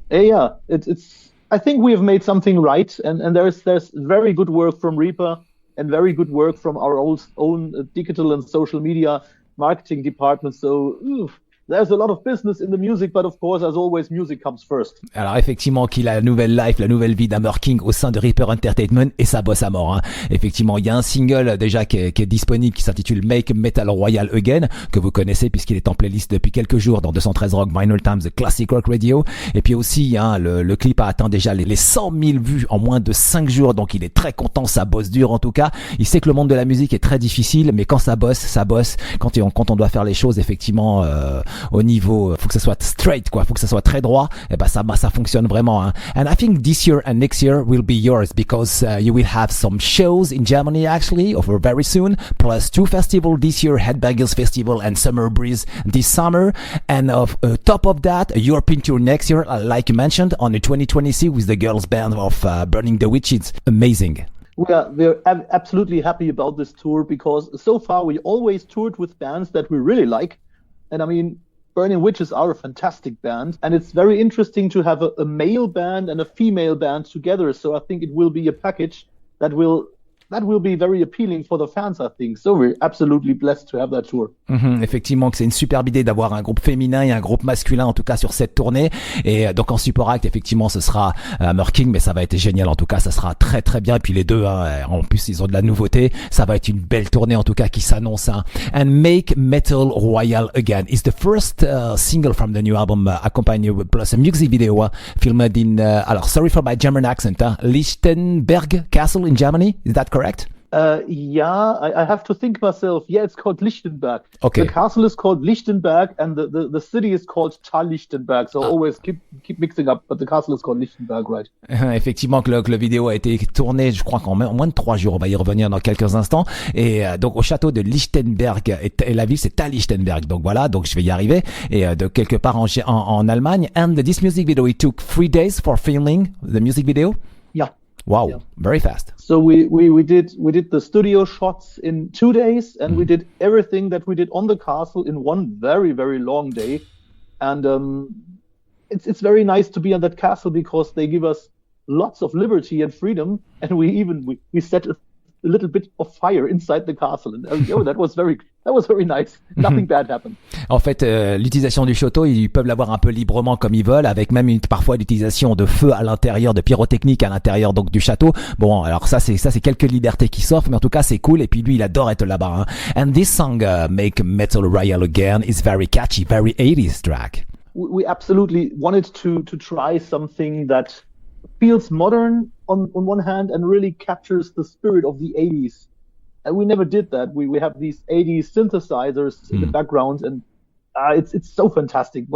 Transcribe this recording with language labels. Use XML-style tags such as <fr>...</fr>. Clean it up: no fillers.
<en>Yeah, it's. I think we have made something right, and there's very good work from Reaper and very good work from our own digital and social media marketing department. So there's a lot of business in the music, but of course, as always, music comes first.</en> <fr>Alors effectivement qu'il a la nouvelle life, la nouvelle vie d'Hammer King au sein de Reaper Entertainment, et ça bosse à mort. Hein. Effectivement, il y a un single déjà qui est disponible qui s'intitule Make Metal Royal Again, que vous connaissez puisqu'il est en playlist depuis quelques jours dans 213 Rock Vinyl Times, The Classic Rock Radio. Et puis aussi, hein, le clip a atteint déjà les 100 000 vues en moins de 5 jours, donc il est très content, ça bosse dur en tout cas. Il sait que le monde de la musique est très difficile, mais quand ça bosse, ça bosse. Quand on doit faire les choses effectivement au niveau, faut que ça soit straight, quoi, faut que ça soit très droit, et ben ça fonctionne vraiment. Hein.</fr> <en>And I think this year and next year will be yours because you will have some shows in Germany actually over very soon, plus 2 festivals this year, Hébergé Festival and Summer Breeze this summer, and top of that, a European tour next year, like you mentioned, on the 2026 with the girls band of Burning the Witches. Amazing. We're absolutely happy about this tour because so far we always toured with bands that we really like, and I mean, Burning Witches are a fantastic band, and it's very interesting to have a male band and a female band together. So I think it will be a package that will be very appealing for the fans, I think. So we're absolutely blessed to have that tour.</en> <fr>Effectivement, que c'est une superbe idée d'avoir un groupe féminin et un groupe masculin, en tout cas sur cette tournée. Et donc en support act, effectivement, ce sera Hammer King, mais ça va être génial. En tout cas, ça sera très très bien. Et puis les deux, hein, en plus, ils ont de la nouveauté. Ça va être une belle tournée, en tout cas, qui s'annonce. Hein.</fr> <en>And Make Metal Royal Again is the first single from the new album, accompanied with plus a music video filmed in, alors sorry for my German accent, Lichtenberg Castle in Germany. Is that correct? Yeah, I have to think myself. Yeah, it's called Lichtenberg. Okay. The castle is called Lichtenberg, and the city is called Lichtenberg. So always keep mixing up, but the castle is called Lichtenberg, right?</en> <fr>Effectivement que le vidéo a été tourné, je crois qu'en moins de 3 jours. On va y revenir dans quelques instants. Et donc au château de Lichtenberg, et la ville c'est Lichtenberg. Donc voilà, donc je vais y arriver. Et de quelque part en Allemagne.</fr> <en>And this music video, it took 3 days for filming the music video. Yeah. Wow, yeah. Very fast. So we did the studio shots in 2 days, and we did everything that we did on the castle in one very, very long day. And it's very nice to be on that castle because they give us lots of liberty and freedom, and we set a little bit of fire inside the castle, and that that was very nice. Nothing bad happened.</en> <fr>En fait, l'utilisation du château, ils peuvent l'avoir un peu librement comme ils veulent, avec même parfois l'utilisation de feu à l'intérieur, de pyrotechnique à l'intérieur donc du château. Bon, alors ça c'est quelques libertés qui s'offrent, mais en tout cas c'est cool. Et puis lui, il adore être là-bas. Hein.</fr> <en>And this song, Make Metal Royal Again, is very catchy, very 80s track. We absolutely wanted to try something that feels modern on one hand and really captures the spirit of the 80s. And we never did that. We have these 80s synthesizers in the background, and it's so fantastic.</en>